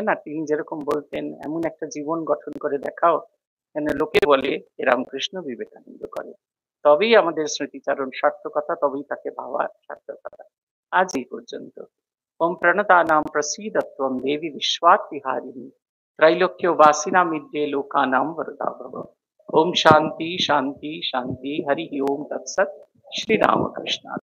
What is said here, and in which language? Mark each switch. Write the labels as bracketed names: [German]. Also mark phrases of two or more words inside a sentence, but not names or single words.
[Bangla] আর তিনি যেরকম বলতেন, এমন একটা জীবন গঠন করে দেখাও যেন লোকে বলে এ রামকৃষ্ণ বিবেকানন্দ করে। তবেই আমাদের স্মৃতিচারণ সার্থকতা, তবেই তাকে ভাবার সার্থকতা। আজ এই পর্যন্ত। [Sanskrit] ওম প্রণতানাম প্রসীদত্বম দেবী বিশ্বাত্তিহারিণী त्रैलोक्यवासिनां मिद्ये लोकानां वरदा भव। ओम शांति शांति शांति। हरि ओम तत्सत। श्री रामकृष्ण।